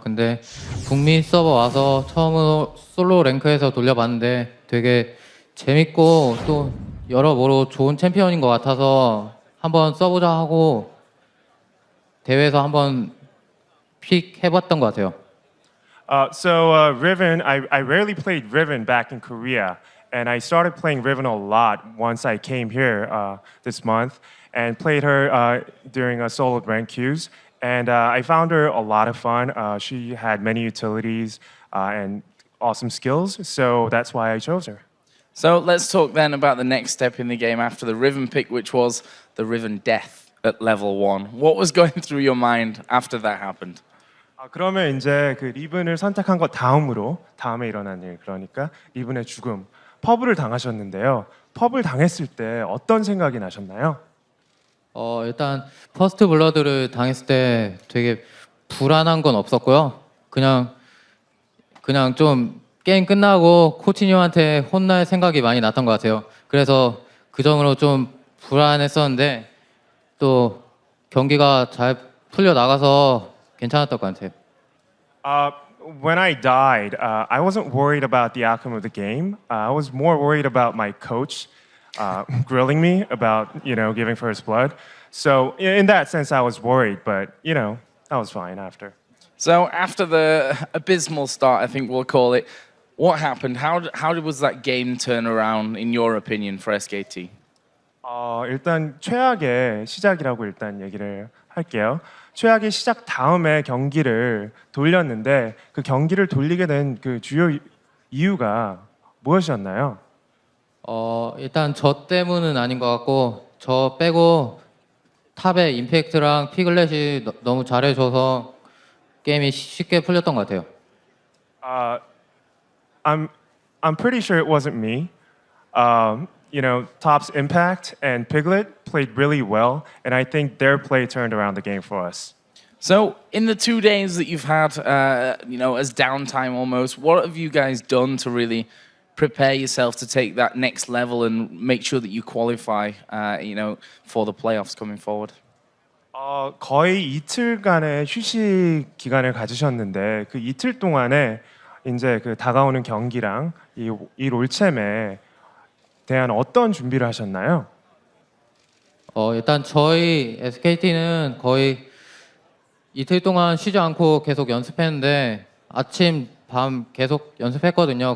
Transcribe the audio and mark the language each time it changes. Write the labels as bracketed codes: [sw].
[ko] 근데 북미 서버 와서 처음으로 솔로 랭크에서 돌려봤는데 되게 재밌고 또 여러모로 좋은 챔피언인 것 같아서 한번 써보자 하고 대회에서 한번 픽 해봤던 것 같아요. [en] Riven, I rarely played Riven back in Korea, and I started playing Riven a lot once I came here this month and played her during a solo rank queues, and I found her a lot of fun. She had many utilities and awesome skills, so that's why I chose her. So let's talk then about the next step in the game after the Riven pick, which was the Riven death at level 1. What was going through your mind after that happened? [ko] 그러면 이제 그 리븐을 선택한 것 다음에 일어난 일, 그러니까 리븐의 죽음, 퍼블을 당하셨는데요. 퍼블 당했을 때 어떤 생각이 나셨나요? 일단 퍼스트 블러드를 당했을 때 되게 불안한 건 없었고요. 그냥 좀 게임 끝나고 코치님한테 혼날 생각이 많이 났던 것 같아요. 그래서 그 정도로 좀 불안했었는데 또 경기가 잘 풀려 나가서 괜찮았던 것 같아요. [en] When I died, I wasn't worried about the outcome of the game. I was more worried about my coach grilling me about, giving first blood. So in that sense, I was worried, but, I was fine after. So after the abysmal start, I think we'll call it, what happened? How was that game turn around, in your opinion, for SKT? [ko] 일단 최악의 시작이라고 일단 얘기를 할게요. 최악의 시작 다음에 경기를 돌렸는데 그 경기를 돌리게 된 그 주요 이유가 무엇이었나요? 일단 저 때문은 아닌 것 같고 저 빼고 탑의 임팩트랑 피글렛이 너무 잘해줘서 게임이 쉽게 풀렸던 것 같아요. [en] I'm pretty sure it wasn't me. Top's Impact and Piglet played really well, and I think their play turned around the game for us. So, in the 2 days that you've had, as downtime almost, what have you guys done to really prepare yourself to take that next level and make sure that you qualify, for the playoffs coming forward? [ko] 거의 이틀간의 휴식 기간을 가지셨는데 그 이틀 동안에 이제 그 다가오는 경기랑 이 롤챔에 대한 어떤 준비를 하셨나요? 일단 저희 SKT는 거의 이틀 동안 쉬지 않고 계속 연습했는데 아침, 밤 계속 연습했거든요.